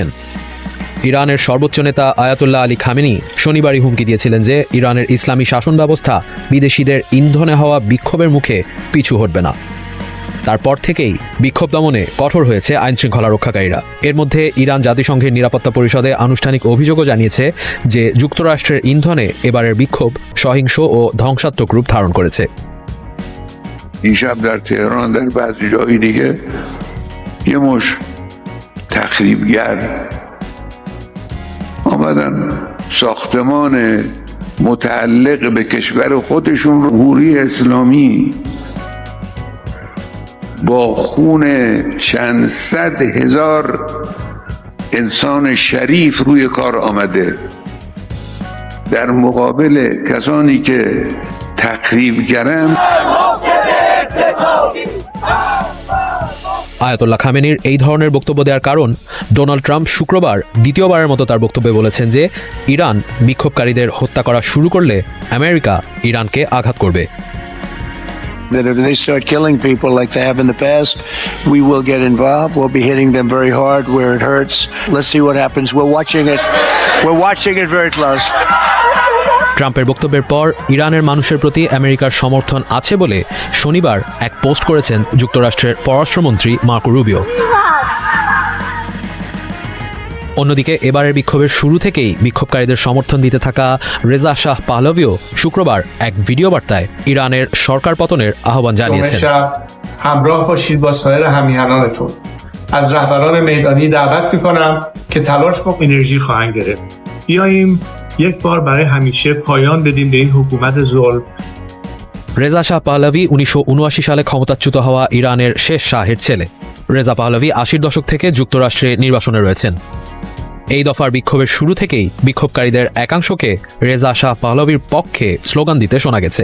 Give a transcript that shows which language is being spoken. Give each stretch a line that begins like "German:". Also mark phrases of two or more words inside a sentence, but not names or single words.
Bangla: ইরানের সর্বোচ্চ নেতা আয়াতুল্লাহ আলী খামেনি শনিবারই হুমকি দিয়েছিলেন যে ইরানের ইসলামী শাসন ব্যবস্থা বিদেশিদের ইন্ধনে হওয়া বিক্ষোভের মুখে পিছু হটবে না। তারপর থেকেই বিক্ষোভ দমনে কঠোর হয়েছে আইনশৃঙ্খলা রক্ষাকারীরা। এর মধ্যে ইরান জাতিসংঘের নিরাপত্তা পরিষদে আনুষ্ঠানিক অভিযোগও জানিয়েছে যে যুক্তরাষ্ট্রের ইন্ধনে এবারের বিক্ষোভ সহিংস ও ধ্বংসাত্মক রূপ ধারণ করেছে।
Persian: این شب در تهران در بعضی جایی دیگه یه مش تخریبگر آمدن ساختمان متعلق به کشور خودشون رو جمهوری اسلامی با خون چند صد هزار انسان شریف روی کار آمده در مقابل کسانی که تخریبگرن
Bangla: আয়াতুল্লাহ খামেনির এই ধরনের বক্তব্য দেওয়ার কারণ, ডোনাল্ড ট্রাম্প শুক্রবার দ্বিতীয়বারের মতো তার বক্তব্যে বলেছেন যে ইরান বিক্ষোভকারীদের হত্যা করা শুরু করলে আমেরিকা ইরানকে আঘাত করবে।
English: That if they start killing people like they have in the past, we will get involved. We'll be hitting them very hard where it hurts. Let's see what happens. We're watching it. We're watching it very close.
Bangla: ট্রাম্পের বক্তব্যের পর ইরানের মানুষের প্রতি আমেরিকার সমর্থন আছে বলে শনিবার এক পোস্ট করেছেন যুক্তরাষ্ট্রের পররাষ্ট্রমন্ত্রী মার্কো রুবিও। অন্যদিকে এবারের বিক্ষোভের শুরু থেকেই বিক্ষোভকারীদের সমর্থন দিতে থাকা রেজা শাহ পাহলভিও শুক্রবার এক ভিডিও বার্তায় ইরানের সরকার পতনের আহ্বান জানিয়েছেন।
Persian: همراه باشید با سایر همیهنانتون. از رهبران میدانی دعوت می‌کنم که تلاش با انرژی خواهند گرفت. بیاییم یک بار برای همیشه پایان بدیم به این حکومت ظلم.
Bangla: রেজা শাহ পাহলভি 1979 সালে ক্ষমতাচ্যুত হওয়া ইরানের শেষ শাহের ছেলে। রেজা পাহলভি 80-র দশক থেকে যুক্তরাষ্ট্রে নির্বাসনে রয়েছেন। এই দফার বিক্ষোভের শুরু থেকেই বিক্ষোভকারীদের একাংশকে রেজা শাহ পাহলভির পক্ষে স্লোগান দিতে শোনা গেছে।